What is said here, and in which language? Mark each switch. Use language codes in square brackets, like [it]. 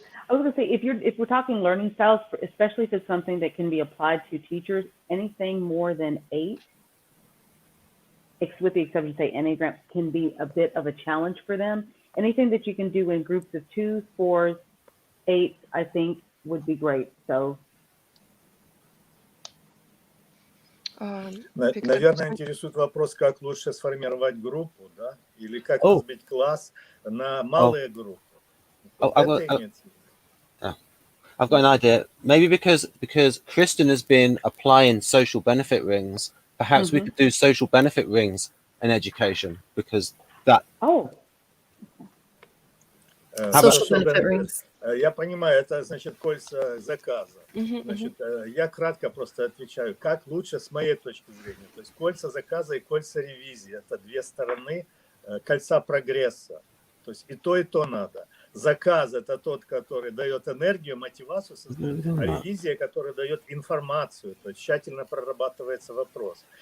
[en] I was going to say, if we're talking learning styles, especially if it's something that can be applied to teachers, anything more than 8, with the exception, say, Enneagram, can be a bit of a challenge for them. Anything that you can do in groups of 2s, 4s, 8s, I think would be great. So. [ru] Наверное, интересует вопрос, как лучше сформировать группу, да? Или как разбить класс на малые группы. [en] I've got an idea. Maybe because Kristen has been applying social benefit rings, perhaps we could do social benefit rings in education, because that. Social benefit rings. [ru] Я понимаю, это значит кольца заказа. Значит, я кратко просто отвечаю, как лучше с моей точки зрения. То есть кольца заказа и кольца ревизии – это две стороны кольца прогресса. То есть и то надо. Заказ – это тот, который дает энергию, мотивацию, а ревизия, которая дает информацию, то есть тщательно прорабатывается вопрос.